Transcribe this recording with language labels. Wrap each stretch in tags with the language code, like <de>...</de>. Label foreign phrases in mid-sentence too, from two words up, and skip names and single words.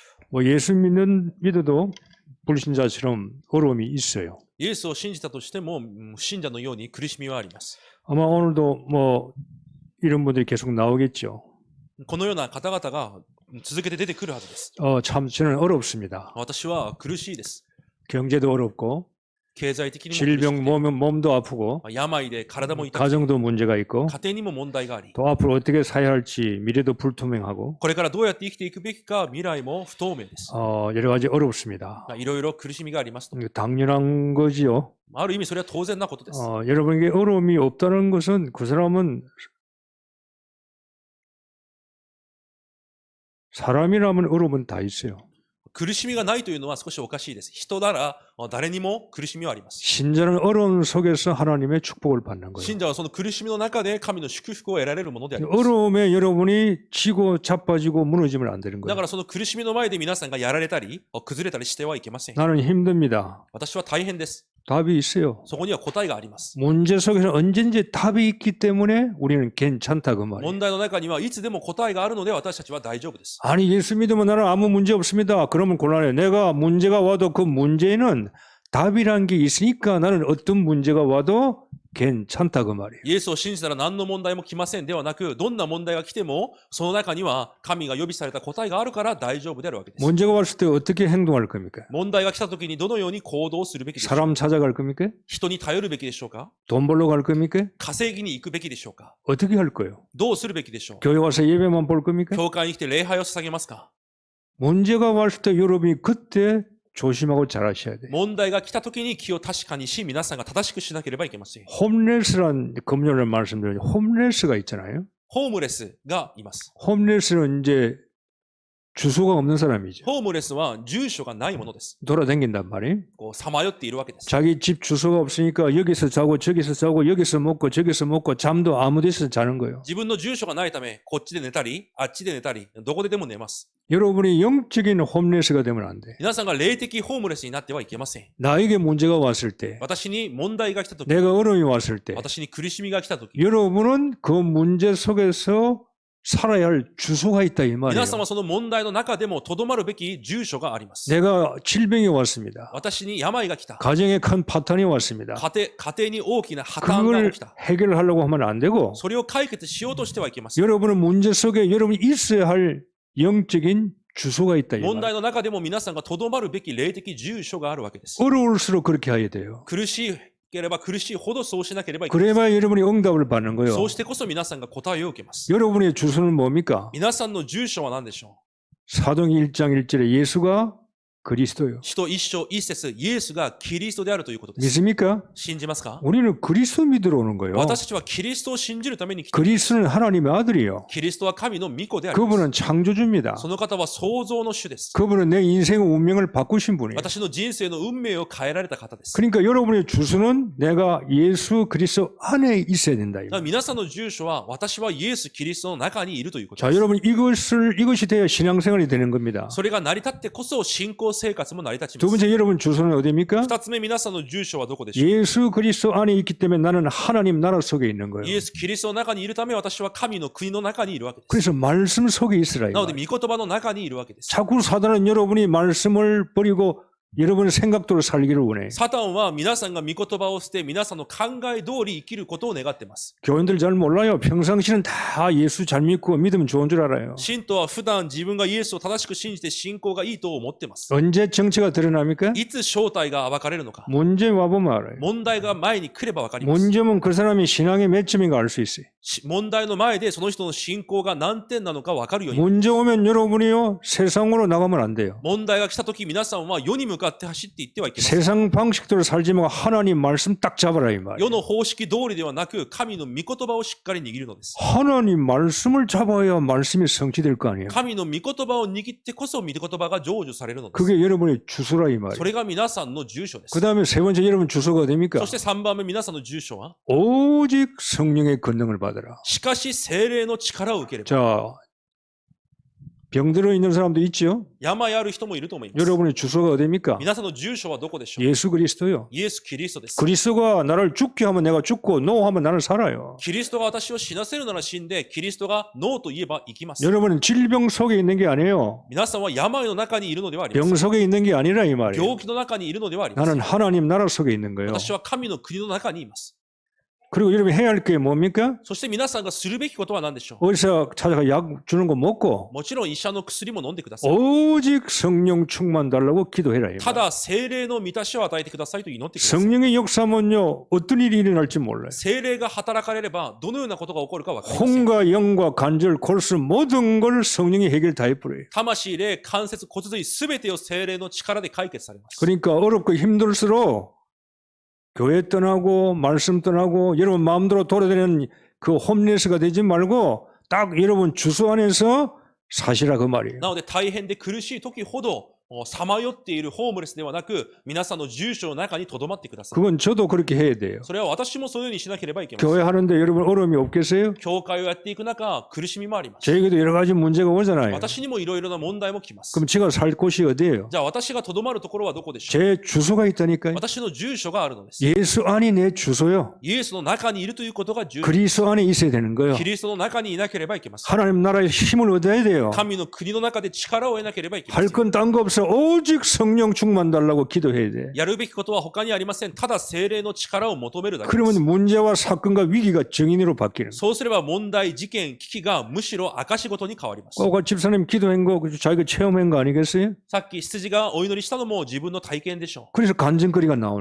<ko>뭐 예수 믿어도 불신자처럼 어려움이 있어요.</ko> <ja>イエスを信じたとしても、信者のように苦しみはあります。</ja> <ko>아마 오늘도 뭐 이런 분들이 계속 나오겠죠.</ko> <ja>このような方々が続けて出てくるはずです。</ja> <ko>참 저는 어렵습니다.</ko> <ja>私は苦しいです。</ja> <ko>경제도 어렵고</ko> <ja>経済的にも苦し</ja> <ko>질병</ko> <ja>くて、</ja> <ko>몸도 아프고</ko> <ja>病で体も痛くて、</ja> <ko>가정도 문제가 있고</ko> <ja>家庭にも問題があり、</ja> <ko>또 앞으로 어떻게 살아야 할지 미래도 불투명하고</ko> <ja>これからどうやって生きていくべきか未来も不透明です。</ja> <ko>여러 가지 어렵습니다.</ko> <ja>いろいろ苦しみがありますと。</ja> <ko>당연한 거지요.</ko> <ja>ある意味それは当然なことです。</ja> <ko>여러분에게 어려움이 없다는 것은 그 사람은 사람이라면 어려움은 다 있어요.</ko> <ja>苦しみがないというのは少しおかしいです。人なら誰にも苦しみはあります。</ja> <ko>신자는 어려움 속에서 하나님의 축복을 받는 거예요.</ko> <ja>信者はその苦しみの中で神の祝福を得られるものであります。</ja> <ko>어려움에 여러분이 지고 자빠지고 무너지면 안 되는</ko> <ja>だ</ja> <ko>거예요.</ko> <ja>からその苦しみの前で皆さんがやられたり崩れたりしてはいけません。</ja> <ko>나는 힘듭니다.</ko> <ja>私は大変です。</ja> <ko>답이 있어요.</ko> <ja>そこには答えがあります。</ja> <ko>문제 속에서 언제든지 답이 있기 때문에 우리는 괜찮다 그 말이에요.</ko> <ja>問題の中にはいつでも答えがあるので私たちは大丈夫です。</ja> <ko>아니 예수 믿으면 나는 아무 문제 없습니다. 그러면 곤란해요. 내가 문제가 와도 그 문제에는 답이란 게 있으니까 나는 어떤 문제가 와도 괜찮다 그 말이에요.</ko> <ja>イエスを信じたら何の問題も来ませんではなく、どんな問題が来てもその中には神が予備された答えがあるから大丈夫であるわけです。</ja> <ko>문제가 왔을 때 어떻게 행동할 겁니까?</ko> <ja>問題が来た時にどのように行動するべきでしょうか。</ja> <ko>사람 찾아갈 겁니까?</ko> <ja>人に頼るべきでしょうか。</ja> <ko>돈 벌러 갈 겁니까?</ko> <ja>稼ぎに行くべきでしょうか。</ja> <ko>어떻게 할 거예요?</ko> <ja>どうするべきでしょう。</ja> <ko>교회 와서 예배만 볼 겁니까?</ko> <ja>教会に来て礼拝を捧げますか。</ja> <ko>문제가 왔을 때 여러분이 그때 조심하고 잘하셔야 돼요.</ko> <ja>問題が来た時に気を確かにし、皆さんが正しくしなければいけません。</ja> <ko>홈레스란 금요일에 말씀드렸죠. 홈레스가 있잖아요.</ko> <ja>ホームレスがいます。</ja> <ko>홈레스는 이제 주소가 없는 사람이죠.</ko> <ja>ホームレスは住所がないものです。</ja> <ko>돌아다닌단 말이에요.</ko> <ja>こうさまよっているわけです。</ja> <ko>자기 집 주소가 없으니까 여기서 자고 저기서 자고 여기서 먹고 저기서 먹고 잠도 아무 데서 자는 거예요.</ko> <ja>自分の住所がないため、こっちで寝たり、あっちで寝たり、どこででも寝ます。</ja> <ko>여러분이 영적인 홈레스가 되면 안 돼.</ko> <ja>皆さんが霊的ホームレスになってはいけません。</ja> <ko>나에게 문제가 왔을 때,</ko> <ja>私に問題が来た時、</ja> <ko>내가 어려움이 왔을 때,</ko> <ja>私に苦しみが来た時、</ja> <ko>여러분은 그 문제 속에서 살아야 할 주소가 있다 이</ko> <ja>皆</ja> <ko>말이에요.</ko> <ja>さんはその問題の中でもとどまるべき住所があります。</ja> <ko>내가 질병이 왔습니다.</ko> <ja>私に病が来た。</ja> <ko>가정에 큰 파탄이 왔습니다.</ko> <ja>家庭に大きな破綻が</ja> <ko>그걸</ko> <ja>起きた。</ja> <ko>해결하려고 하면 안 되고</ko> <ja>それを解決しようとしてはいけません。</ja> <ko>여러분은 문제 속에 여러분이 있어야 할 영적인 주소가 있다 이</ko> <ja>問</ja> <ko>말이에요.</ko> <ja>題の中でも皆さんがとどまるべき霊的住所があるわけです。</ja> <ko>어려울수록 그렇게 해야 돼요.</ko> <ja>苦しければ苦しいほどそうしなければいけません。</ja> <ko>그래야 여러분이 응답을 받는 거예요.</ko> <ja>そうしてこそ皆さんが答えを受けます。</ja> <ko>여러분의 주소는 뭡니까?</ko> <ja>皆さんの住所は何でしょ</ja> <ko>사도행 1장 1절에 예수가 그리스도요.</ko> <ja>う。使徒一章一節、イエスがキリストであるということです。</ja> <ko>믿습니까?</ko> <ja>信じますか？</ja> <ko>우리는 그리스도 믿으러 오는 거예요.</ko> <ja>私たちはキリストを信じるために来ています。</ja> <ko>그리스도는 하나님의 아들이요.</ko> <ja>キリストは神の御子であります。</ja> <ko>그분은 창조주입니다.</ko> <ja>その方は創造の主です。</ja> <ko>그분은 내 인생의 운명을 바꾸신 분이에요.</ko> <ja>私の人生の運命を変えられた方です。</ja> <ko>그러니까 여러분의 주소는 내가 예수 그리스도 안에 있어야 된다.</ko> <ja>だから皆さんの住所は私はイエス・キリストの中にいるということ</ja> <ko>자,</ko> <ja>です。</ja> <ko>여러분 이것이 돼야 신앙생활이 되는 겁니다.</ko> <ja>それが成り立ってこそ信仰生活も成り立ち</ja> <ko>두</ko> <ja>ます。</ja> <ko>번째 여러분 주소는 어디입니까?</ko> <ja>二つ目、皆さんの住所はどこでしょう？</ja> <ko>예수 그리스도 안에 있기 때문에 나는 하나님 나라 속에 있는</ko> <ja>イ</ja> <ko>거예요.</ko> <ja>エス・キリストの中にいるため私は神の国の中にいるわけです。</ja> <ko>그래서 말씀 속에 있으라. 이</ko> <ja>なので、</ja> <ko>말이에요.</ko> <ja>御言葉の中にいるわけです。</ja> <ko>자꾸 사단은 여러분이 말씀을 버리고 여러분의 생각대로 살기를 원해.</ko> <ja>サタンは皆さんが御言葉を捨て、皆さんの考え通り生きることを願っています。</ja> <ko>교인들 잘 몰라요. 평상시는 다 예수 잘 믿고 믿으면 좋은 줄 알아요.</ko> <ja>信徒は普段自分がイエスを正しく信じて信仰がいいと思っています。</ja> <ko>언제 정체가 드러납니까?</ko> <ja>いつ正体が暴かれるのか。</ja> <ko>문제 와보면 알아요.</ko> <ja>問題が前に来ればわかります。</ja> <ko>문제면 그 사람이 신앙의 몇 점인가 알 수 있어요.</ko> <ja>問題の前でその人の信仰が何点なのかわかるように。</ja> <ko>문제 오면 여러분이요 세상으로 나가면 안 돼요.</ko> <ja>問題が来たとき皆さんは世に向かって走っていってはいけません。</ja> <ko>세상 방식대로 살지 말고 하나님 말씀 딱 잡아라 이 말이에요.</ko> <ja>世の方式通りではなく神の御言葉をしっかり握るのです。</ja> <ko>하나님 말씀을 잡아야 말씀이 성취될 거 아니에요.</ko> <ja>神の御言葉を握ってこそ御言葉が成就されるのです。</ja> <ko>그게 여러분의 주소라 이</ko> <ja>そ</ja> <ko>말이에요.</ko> <ja>れが皆さんの住所です。</ja> <ko>그 다음에 세 번째 여러분 주소가 어디입니까?</ko> <ja>そして3番目皆さんの住所は</ja> <ko>오직 성령의 권능을 받으라.</ko> <ja>しかし聖霊の力を受ければ。</ja> <ko>자, 병들어 있는 사람도 있죠.</ko> <ja>病ある人もいると思います。</ja> <ko>여러분의 주소가 어디입니까?</ko> <ja>皆さんの住所はどこでしょう？</ja> <ko>예수 그리스도요.</ko> <ja>イエス・キリストです。</ja> <ko>그리스도가 나를 죽게 하면 내가 죽고 노 하면 나는 살아요.</ko> <ja>キリストが私を死なせるなら死んで、キリストがノーと言えば生きます。</ja> <ko>여러분은 질병 속에 있는 게 아니에요.</ko> <ja>皆さんは病の中にいるのではありませ</ja> <ko>병</ko> <ja>ん。</ja> <ko>속에 있는 게 아니라 이 말이에요.</ko> <ja>病気の中にいるのではありませ</ja> <ko>나는</ko> <ja>ん。</ja> <ko>하나님 나라 속에 있는 거예요.</ko> <ja>私は神の国の中にいます。</ja> <ko>그리고 여러분이 해야 할 게 뭡니까?</ko> <ja>そして皆さんがするべきことは何でしょ</ja> <ko>어디서 찾아가 약 주는 거 먹고</ko> <ja>う？もちろん医者の薬も飲んでください。</ja> <ko>오직 성령 충만 달라고 기도해라. 이</ko> <ja>た</ja> <ko>말이에요.</ko> <ja>だ聖霊の満たしを与えてくださいと祈ってください。</ja> <ko>성령의 역사면요 어떤 일이 일어날지 몰라요.</ko> <ja>聖霊が働かれればどのようなことが起こるか分かりません。</ja> <ko>혼과 영과 관절, 골수 모든 걸 성령이 해결 다 해버려요.</ko> <ja>魂、霊、関節、骨髄すべてを聖霊の力で解決されます。</ja> <ko>그러니까 어렵고 힘들수록 교회 떠나고 말씀 떠나고 여러분 마음대로 돌아다니는 그 홈리스가 되지 말고 딱 여러분 주소 안에서 사시라 그 말이에요.</ko> <ja>なので大変で苦しい時ほどさまよっているホームレスではなく、皆さんの住所の中に留まってください。</ja> <ko>그건 저도 그렇게 해야 돼요.</ko> <ja>それは私もそのようにしなければいけません。</ja> <ko>교회 하는데 여러분 어려움이 없겠어요?</ko> <ja>教会をやっていく中、苦しみもあります。</ja> <ko>저에게도 여러 가지 문제가 오잖아요.</ko> <ja>私にもいろいろな問題も来ます。</ja> <ko>그럼 제가 살 곳이 어디예요?</ko> <ja>じゃあ私が留まるところはどこでしょう？</ja> <ko>제 주소가 있다니까요.</ko> <ja>私の住所があるのです。</ja> <ko>예수 안이 내 주소요.</ko> <ja>イエスの中にいるということが重要。</ja> <ko>그리스도 안에 있어야 되는 거예요.</ko> <ja>キリストの中にいなければいけません。</ja> <ko>하나님 나라의 힘을 얻어야 돼요.</ko> <ja>神の国の中で力を得なければいけませ</ja> <ko>할</ko> <ja>ん。</ja> <ko>건 딴 거 없어. 오직 성령 충만 달라고 기도해야 돼.</ko> <ja>やるべきことは他にありません。ただ聖霊の力を求めるだけです。</ja> <ko>그러면 문제와 사건과 위기가 정인으로 바뀌는 거예요.</ko> <ja>そうすれば問題、事件、危機がむしろ証事に変わります。</ja> <ko>꼭 집사님 기도한 거 자기가 체험한 거 아니겠어요?</ko> <ja>さっき羊がお祈りしたのも自分の体験でしょ</ja> <ko>그래서 간증거리가 나오는</ko>